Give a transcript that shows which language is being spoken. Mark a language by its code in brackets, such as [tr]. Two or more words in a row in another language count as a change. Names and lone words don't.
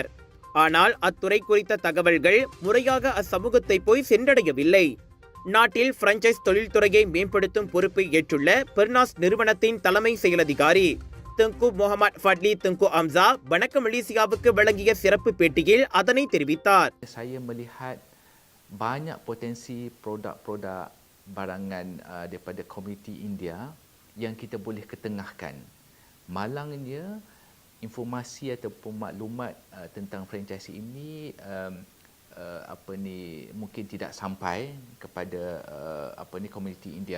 [ta] ஆனால் அத்துறை குறித்த தகவல்கள் முறையாக அச்சமூகத்தை போய் சென்றடையவில்லை. நாட்டில் பிரான்சைஸ் தொழில்துறையை மேம்படுத்தும் பொறுப்பை ஏற்றுள்ள பெர்னாஸ் நிறுவனத்தின் தலைமை செயலதிகாரி துங்கு முகமது ஃபட்லி துங்கு அம்சா வணக்கம் மலேசியாவுக்கு வழங்கிய சிறப்பு பேட்டியில் அதனை தெரிவித்தார். [ms] Saya melihat banyak potensi produk-produk barangan daripada komuniti India yang kita boleh ketengahkan. Malangnya informasi ataupun maklumat tentang franchise ini mungkin tidak sampai kepada komuniti India.